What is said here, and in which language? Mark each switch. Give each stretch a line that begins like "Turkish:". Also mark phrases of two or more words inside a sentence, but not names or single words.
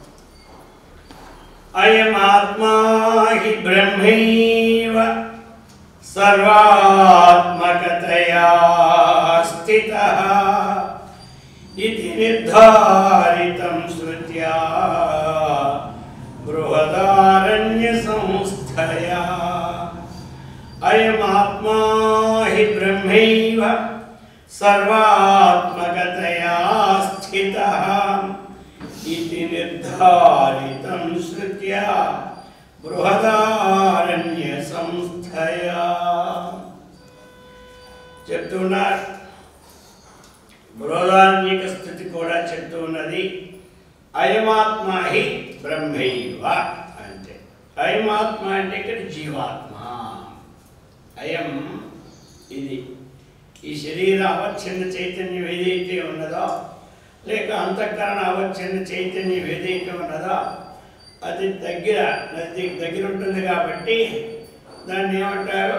Sanskrit: अयमात्मा हि ब्रह्मैव सर्वात्मकतया स्थितः इति निर्धारितं श्रुत्या बृहदारण्य संस्थया. अयमात्मा हि ब्रह्मैव सर्वात्मकतया स्थितः इति निर्धारितं श्रुत्या बृहदारण्य संस्थया.
Telugu: చెప్తున్నారు బృహదారణ్యక స్థితి కూడా చెప్తూ ఉన్నది.
Sanskrit: अयमात्म हि ब्रह्मैव
Telugu: అంటే, అయమాత్మ అంటే ఇక్కడ జీవాత్మ. అయం ఇది ఈ శరీర అవచ్ఛిన్న చైతన్యం ఏదైతే ఉన్నదో, లేక అంతఃకరణ అవచ్ఛిన్న చైతన్యం ఏదైతే ఉన్నదో అది దగ్గర ఉంటుంది కాబట్టి దాన్ని ఏమంటారు?